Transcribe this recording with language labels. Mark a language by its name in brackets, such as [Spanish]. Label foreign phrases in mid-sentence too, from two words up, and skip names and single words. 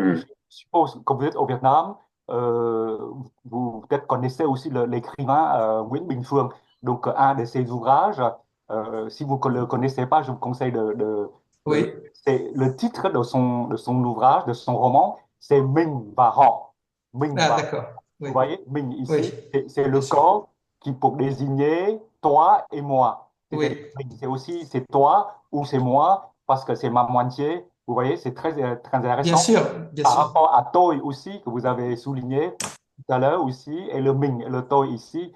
[French] Oui, suppose que vous êtes au Vietnam, vous peut-être connaissez aussi l'écrivain Nguyễn Bình Phương. Donc, un de ses ouvrages, si vous ne le connaissez pas, je vous conseille Oui. c'est le titre de son ouvrage, de son roman, c'est Mình và họ. Mình Ah, và d'accord. Vous Oui. voyez, Mình Oui. ici, c'est Bien le sûr. corps qui pour désigner toi et moi. C'est-à-dire, Oui. c'est aussi c'est toi ou c'est moi parce que c'est ma moitié. Vous voyez, c'est très Bien intéressant sûr. Bien par sûr. rapport à toi aussi que vous avez souligné tout à l'heure aussi et le Ming, le toi ici.